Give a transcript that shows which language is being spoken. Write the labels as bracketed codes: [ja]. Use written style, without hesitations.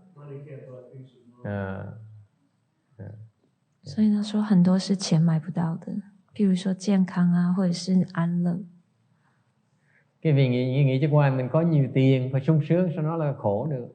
[en] Money can't buy peace of mind. [zh] 所以他说很多是钱买不到的，譬如说健康啊，或者是安乐。 [vi] Cái vì nghĩ cho qua mình có nhiều tiền phải sung sướng, sao nó là khổ được?